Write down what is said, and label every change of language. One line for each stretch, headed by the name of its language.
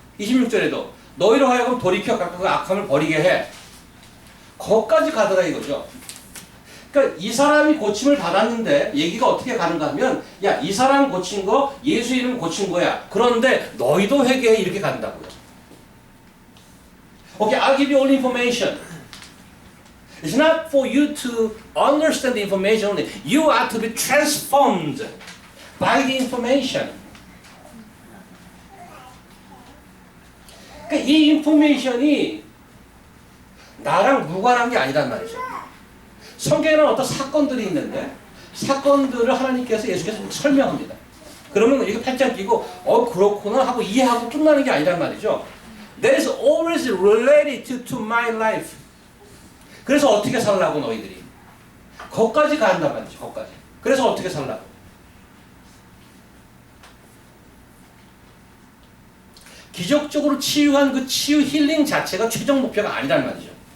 Korean: 26절에도 너희로 하여금 돌이켜 갖고 그 악함을 버리게 해. 거기까지 가더라 이거죠. 그러니까 이 사람이 고침을 받았는데 얘기가 어떻게 가는가 하면 야, 이 사람 고친 거 예수 이름 고친 거야. 그런데 너희도 회개해 이렇게 간다고요.
English: Okay, I'll give you all information. It's not for you to understand the information only. You are to be transformed by the information.
Korean: 그러니까 이 인포메이션이 나랑 무관한 게 아니란 말이죠. 성경에는 어떤 사건들이 있는데 사건들을 하나님께서 예수께서 설명합니다. 그러면 이렇게 팔짱 끼고 그렇구나 하고 이해하고 끝나는 게 아니란 말이죠.
English: That is always related to my life.
Korean: 그래서 어떻게 살라고 너희들이. 거기까지 간단 말이죠. 거기까지. 그래서 어떻게 살라고. 기적적으로 치유한 그 치유 힐링 자체가 최종 목표가 아니란 말이죠.